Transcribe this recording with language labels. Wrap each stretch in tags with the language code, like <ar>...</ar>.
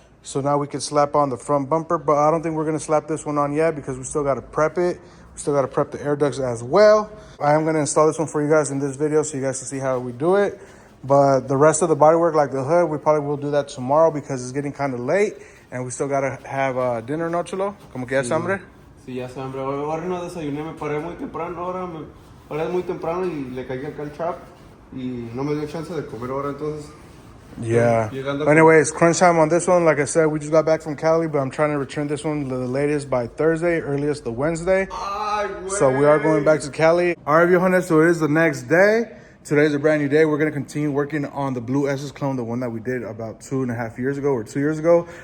<en>So now we can slap on the front bumper. But I don't think we're going to slap this one on yet because we still got to prep it. We still got to prep the air ducts as well. I am going to install this one for you guys in this video so you guys can see how we do it. But the rest of the bodywork, like the hood, we probably will do that tomorrow because it's getting kind of late. And we still got to have dinner,</en> <es>¿no, chulo? Como que ya es hambre. Sí, ya es hambre. Ahora no desayuné, me paré muy temprano. Ahora es muy temprano y le caí acá al chap. Y no me dio chance de comer ahora, entonces...</es> <en>Yeah. Anyways, crunch time on this one. Like I said, we just got back from Cali, but I'm trying to return this one the latest by Thursday, earliest the Wednesday. So we are going back to Cali. All right, viejones, so it is the next day. Today's a brand new day. We're going to continue working on the blue SS clone, the one that we did about 2.5 years ago or 2 years ago.</en>